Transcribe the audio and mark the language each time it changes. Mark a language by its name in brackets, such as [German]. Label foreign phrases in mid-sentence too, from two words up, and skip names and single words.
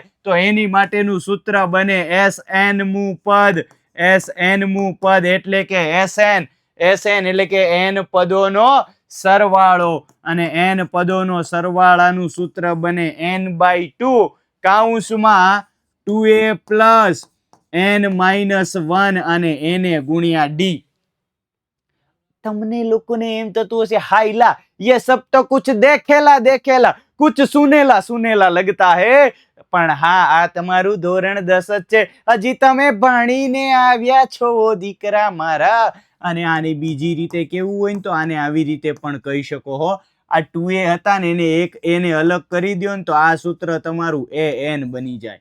[Gujarati] તો એની માટેનું સૂત્ર બને SN-મું પદ એટલે કે SN એટલે કે n પદોનો સરવાળો. અને n પદોનો સરવાળાનું સૂત્ર બને n/2 કૌંસમાં 2a + n-1 અને na ગુણ્યા d. તમને લોકોને એમ થતું હશે હાઈલા [Hindi] ये सब तो कुछ देखेला देखेला कुछ सुनेला सुनेला लगता है, [Gujarati] પણ હા આ તમારું ધોરણ 10 જ છે. હજી તમે ભણીને આવ્યા છો દીકરા મારા. અને આને બીજી રીતે કેવું હોય ને તો આને આવી રીતે પણ કહી શકો હો. આ 2a હતા ને એને અલગ કરી દો ને તો આ સૂત્ર તમારું an બની જાય.